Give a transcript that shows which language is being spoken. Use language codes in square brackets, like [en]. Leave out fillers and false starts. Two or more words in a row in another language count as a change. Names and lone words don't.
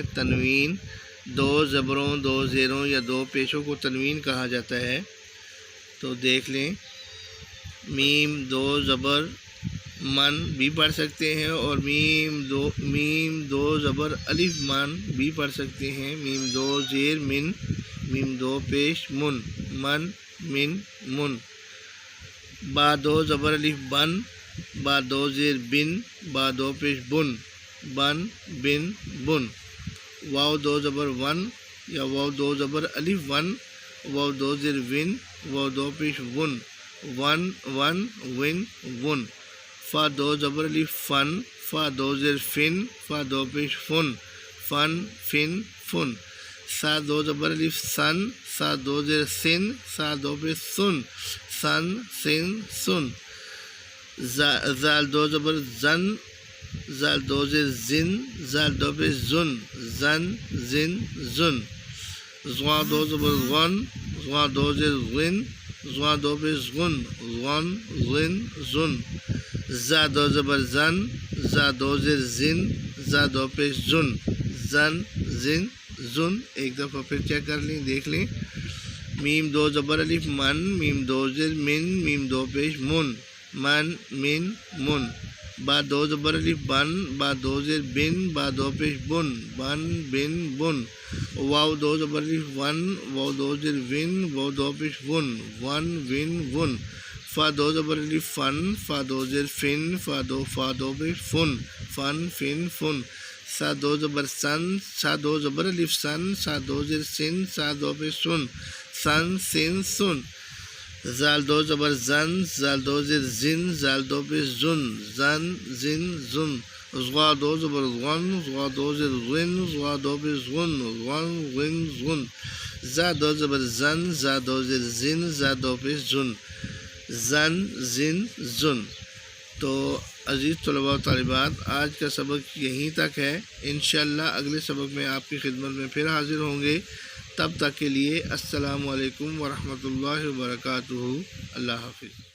[ur] تنوین، 2 زبروں 2 زیروں یا 2 پیشوں کو تنوین کہا جاتا ہے۔ تو دیکھ لیں، میم 2 زبر من بھی پڑھ سکتے ہیں اور میم دو زبر الف من بھی پڑھ سکتے ہیں۔ میم 2 زیر من، میم 2 پیش من، من من من۔ با 2 زبر الف بن، با 2 زیر بن، با 2 پیش بن، بن بن بن۔ واو 2 زبر ون یا واو 2 زبر الف ون، واو 2 زیر ون، واو 2 پیش ون، ون ون ون ون۔ فا 2 زبر الف فن، فا 2 زیر فن، فا 2 پیش فن، فن فن فن۔ سا 2 زبر الف سن، سا 2 زیر سن، سا 2 پیش سن، سن سن سن۔ زال 2 زبر زن، زال 2 زیر زن، زال 2 پیش زن، زن زن زن۔ زوا 2 زبر غن، زوا 2 زیر غن، زوا 2 پیش غن، غن غن زن۔ زا 2 زبر زن، زا 2 زیر زن، زا 2 پیش زن، زن زن زن۔ ایک دفعہ پھر چیک کر لیں، دیکھ لیں۔ میم 2 زبر الف من، میم 2 زیر من، میم 2 پیش من، من من من۔ با 2 زبر الف بن، با 2 زیر بن، با 2 پیش بن، بن بن بن۔ واو 2 زبر الف ون، واو 2 زیر ون، واو 2 پیش ون، ون ون ون۔ فا 2 زبر الف فن، فا 2 زیر فن، فا 2 پیش فن، فن فن فن۔ سا 2 زبر سن، سا 2 زبر الف سن، سا 2 زیر سن، سا 2 پیش سن، سن سن سن۔ زال 2 زبر زن، زال 2 زیر زن، زال 2 پیش زن، زن زن زن۔ زغا 2 زبر غن، زغا 2 زیر غن، زغا 2 پیش غن، غن غن غن۔ زا 2 زبر زن، زا 2 زیر زن، زا 2 پیش زن، زن زن زن۔ تو عزیز طلباء و طالبات، آج کا سبق یہیں تک ہے۔ انشاءاللہ اگلے سبق میں آپ کی خدمت میں پھر حاضر ہوں گے۔ تب تک کے لیے [ar] السلام علیکم ورحمۃ اللہ وبرکاتہ۔ [ur] اللہ حافظ۔